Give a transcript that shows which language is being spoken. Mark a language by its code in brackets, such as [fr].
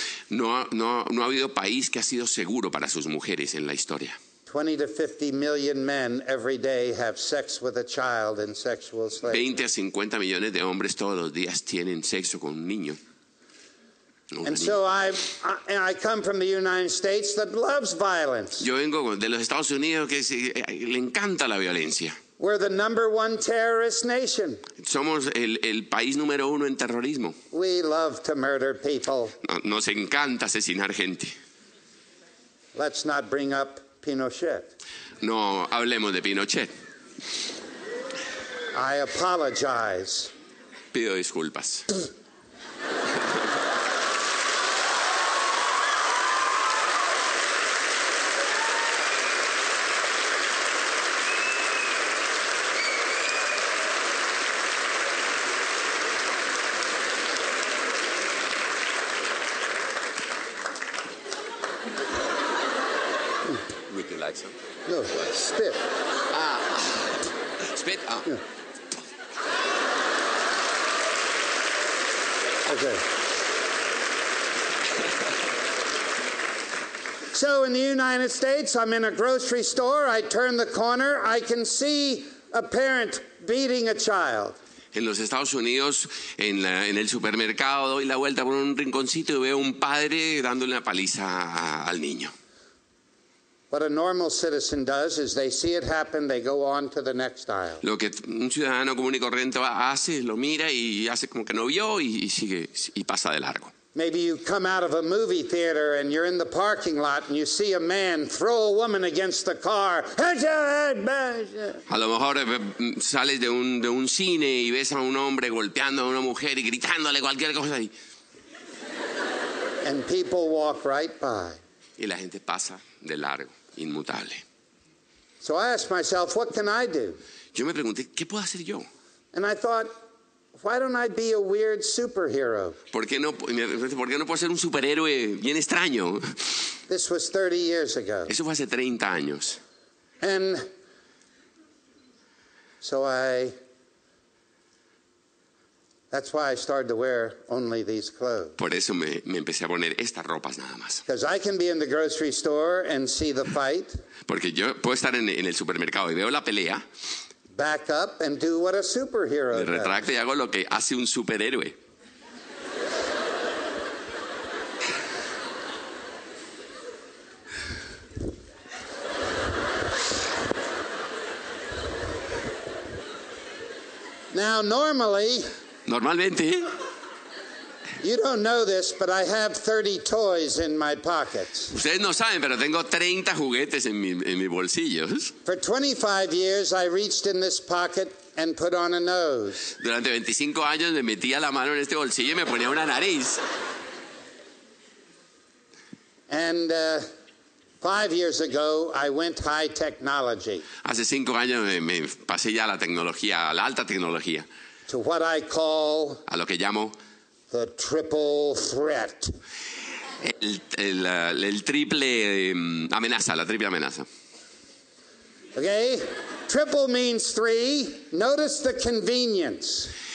[es] No ha habido país que ha sido seguro para sus mujeres en la historia. [en] 20 to 50 million men every day have sex with a child in sexual slavery. [es] 20 a 50 millones de hombres todos los días tienen sexo con un niño. [en] And so I come from the United States that loves violence. [es] Yo vengo de los Estados Unidos que le encanta la violencia. [en] We're the #1 terrorist nation. [es] Somos el país número 1 en terrorismo. [en] We love to murder people. [es] Nos encanta asesinar gente. [en] Let's not bring up Pinochet. [es] No hablemos de Pinochet. [en] I apologize. [es] Pido disculpas. [en] Would you like some? No, spit. Spit? Yeah. Okay. So in the United States, I'm in a grocery store. I turn the corner. I can see a parent beating a child. [es] En los Estados Unidos, en el supermercado, doy la vuelta por un rinconcito y veo un padre dándole una paliza al niño. [en] What a normal citizen does is they see it happen, they go on to the next aisle. [es] Lo que un ciudadano común y corriente hace, lo mira y hace como que no vio y sigue y pasa de largo. [en] Maybe you come out of a movie theater and you're in the parking lot and you see a man throw a woman against the car. [es] A lo mejor sales de un cine y ves a un hombre golpeando a una mujer y gritándole cualquier cosa ahí. [en] And people walk right by. [es] Y la gente pasa de largo, inmutable. [en] So I asked myself, what can I do? [es] Yo me pregunté, ¿qué puedo hacer yo? [en] And I thought, why don't I be a weird superhero? [es] ¿Por qué no puedo ser un superhéroe bien extraño? [en] This was 30 years ago. [es] Eso fue hace 30 años. [en] And so that's why I started to wear only these clothes. [es] Por eso me empecé a poner estas ropas nada más. [en] Because I can be in the grocery store and see the fight. [es] Porque yo puedo estar en el supermercado y veo la pelea. [en] Back up and do what a superhero [es] Me [en] does. [es] retracto y hago lo que hace un superhéroe. [en] Now, [es] Normalmente, [en] you don't know this, but I have 30 toys in my pockets. [es] ustedes no saben, pero tengo 30 juguetes en mis bolsillos. [en] For 25 years, I reached in this pocket and put on a nose. [es] Durante 25 años me metía la mano en este bolsillo y me ponía una nariz. [en] And 5 years ago, I went high technology. [es] Hace 5 años me pasé ya a la tecnología, a la alta tecnología, [en] To what I call [es] a lo que llamo [en] the triple threat. [es] el triple amenaza, la triple amenaza. [en] Okay? Triple means 3. Notice the convenience.